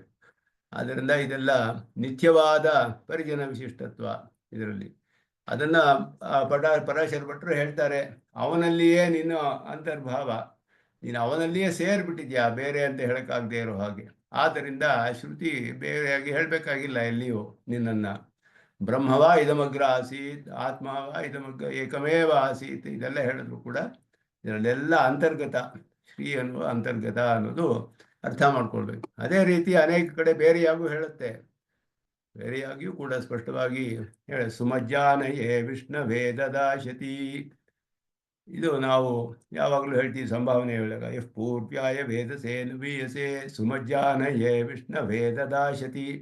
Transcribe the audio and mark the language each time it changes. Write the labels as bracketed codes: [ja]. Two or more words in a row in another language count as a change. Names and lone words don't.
[kn] ಆದ್ದರಿಂದ ಇದೆಲ್ಲ ನಿತ್ಯವಾದ ಪರಿಜನ ವಿಶಿಷ್ಟತ್ವ ಇದರಲ್ಲಿ. ಅದನ್ನು ಪರಾಶರ ಭಟ್ರು ಹೇಳ್ತಾರೆ, ಅವನಲ್ಲಿಯೇ ನಿನ್ನ ಅಂತರ್ಭಾವ, ನೀನು ಅವನಲ್ಲಿಯೇ ಸೇರಿಬಿಟ್ಟಿದ್ಯಾ, ಬೇರೆ ಅಂತ ಹೇಳೋಕ್ಕಾಗದೇ ಇರೋ ಹಾಗೆ. ಆದ್ದರಿಂದ ಶ್ರುತಿ ಬೇರೆಯಾಗಿ ಹೇಳಬೇಕಾಗಿಲ್ಲ ಎಲ್ಲಿಯೂ ನಿನ್ನನ್ನು. [sa] ಬ್ರಹ್ಮವ ಇದಮಗ್ರ ಆಸೀತ್, ಆತ್ಮವ ಇದಮಗ್ರ ಏಕಮೇವ ಆಸೀತ್, [kn] ಇದೆಲ್ಲ ಹೇಳಿದ್ರು ಕೂಡ ಇದರಲ್ಲೆಲ್ಲ ಅಂತರ್ಗತ, ಶ್ರೀ ಅನ್ನುವ ಅಂತರ್ಗತ ಅನ್ನೋದು ಅರ್ಥ ಮಾಡ್ಕೊಳ್ಬೇಕು. ಅದೇ ರೀತಿ ಅನೇಕ ಕಡೆ ಬೇರೆಯಾಗೂ ಹೇಳುತ್ತೆ, ಬೇರೆಯಾಗಿಯೂ ಕೂಡ ಸ್ಪಷ್ಟವಾಗಿ ಹೇಳ, [sa] ಸುಮಜ್ಜಾನಯೇ ವಿಷ್ಣುವೇ ದದಾಶತಿ. [kn] ಇದು ನಾವು ಯಾವಾಗಲೂ ಹೇಳ್ತೀವಿ ಸಂಭಾವನೆ ಹೇಳಿದಾಗ, [sa] ಎಫ್ ಪೂರ್ವ್ಯಾಯ ವೇದಸೇ ನುವೀಯಸೆ ಸುಮಜ್ಜಾನಯೇ ವಿಷ್ಣುವೇ ದದಾಶತಿ.